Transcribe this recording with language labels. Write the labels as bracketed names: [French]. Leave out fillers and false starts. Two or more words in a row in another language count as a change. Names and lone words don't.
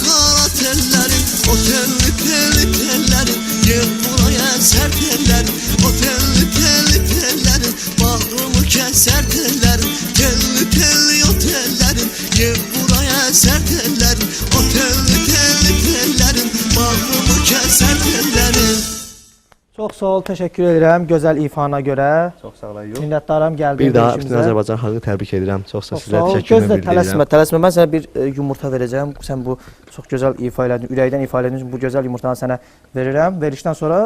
[Turkish] qara tellerin O telli telli tellerin Gel buraya ser tellerin O telli telli tellerin Bağrımı keser tellerin Telli telli o tellerin Gel buraya ser tellerin O telli telli tellerin Bağrımı keser tellerin. [Azerbaijani] Çox sağ ol, təşəkkür edirəm gözəl ifana görə. Çox sağ olun. Minnətdaram gəldiyiniz Bir daha üçün bütün Azərbaycan xalqını təbrik edirəm. Çox sağ Çox sizə sağ ol. təşəkkürümü Gözlə, bildirirəm. tələsmə. Mən sənə bir yumurta verəcəm. Sən bu çox gözəl ifa elədin, ürəkdən ifa elədin üçün bu gözəl yumurtanı sənə verirəm. Verişdən sonra